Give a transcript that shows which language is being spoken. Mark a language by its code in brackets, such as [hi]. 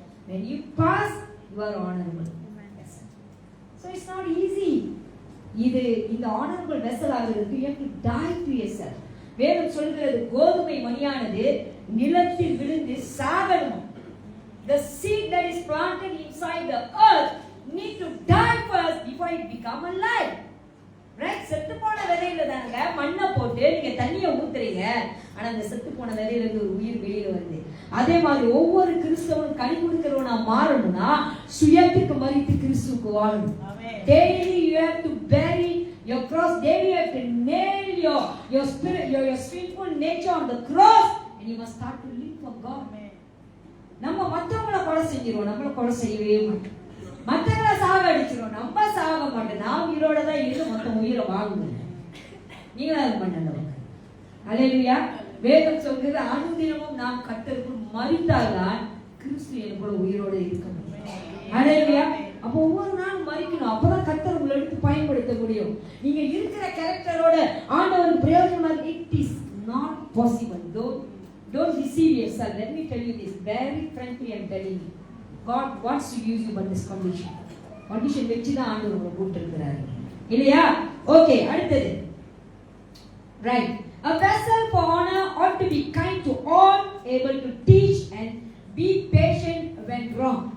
[en] When you pass, you are honorable. So it's not easy. [ta] இந்த [en] honorable vessel [ta] ஆகிறதுக்கு [en] you have to die to yourself. [ta] வேதம் சொல்கிறது கோதுமை மணியானது நிலத்தில் விழுந்து சாகணும். [en] The seed that is planted inside the earth need to die first before it become alive. Right? [ta] செத்து போன விதையில தாங்க மண்ணை போட்டு நீங்க தண்ணியை ஊத்துறீங்க. ஆனா அந்த செத்து போன விதையில இருந்து ஒரு உயிர் வெளியில வருது. அதே மாதிரி ஒவ்வொரு கிறிஸ்தவனும் கனி கொடுக்கிறவனா மாறணும்னா சுயத்துக்கு மரித்து கிறிஸ்துவுக்கு வாழணும். Daily you have to bury your cross. Daily you have to nail your spirit, your sinful nature on the cross, and you must start to live for God. நம்ம மத்தவங்கள கொலை செஞ்சிரோம், நம்மள கொலை செய்யவே மாட்டோம். மத்தவங்கள சாக அடிச்சிரோம், நம்ம சாக மாட்டோம். நான் உயிரோட தான் இருந்து மொத்த உயிரை வாங்குவேன். நீங்க அது பண்ணணும். ஹல்லேலூயா. வேதம் சொல்கிறது அனுதினமும் நாம் கர்த்தருக்கு மரித்தால்தான் கிறிஸ்து எனக்குள்ள உயிரோட இருக்க முடியும். ஹல்லேலூயா. அப்போ ஒவ்வொரு நாளும் மரிக்கணும். அப்பதான் கர்த்தர் உங்களை எடுத்து பயன்படுத்த முடியும். நீங்க இருக்கிற கேரக்டரோட ஆண்டவர் பிரயோஜனமா [en] it is not possible. Don't deceive yourself. Let me tell you this very frankly. I'm telling you, God wants to use you, but this condition [ta] வெச்சு தான் ஆண்டவர் உங்களை கூப்பிட்டிருக்கிறாரு இல்லையா? ஓகே, அடுத்தது right. [en] A vessel for honor ought to be kind to all, able to teach and be patient when wrong.